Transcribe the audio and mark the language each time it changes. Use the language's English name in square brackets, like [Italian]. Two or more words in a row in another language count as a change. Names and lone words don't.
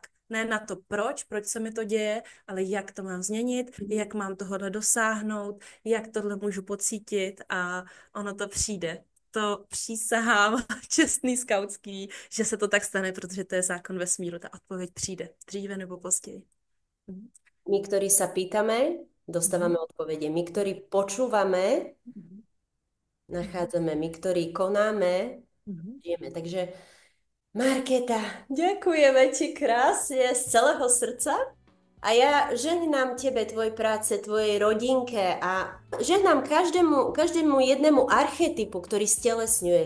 [Czech] Ne na to proč se mi to děje, ale jak to mám změnit, jak mám tohle dosáhnout, jak tohle můžu pocítit a ono to přijde. To přísahám čestný skautský, že se to tak stane, protože to je zákon vesmíru. Ta odpověď přijde dříve nebo později. [Slovak] My, ktorí sa pýtame, dostávame odpovede. My, ktorí počúvame, nachádzame. My, ktorí konáme, žijeme. Takže Markéta, ďakujeme ti krásne z celého srdca a ja žehnám tebe, tvojej práce, tvojej rodinke a žehnám každému jednému archetypu, ktorý stelesňuješ.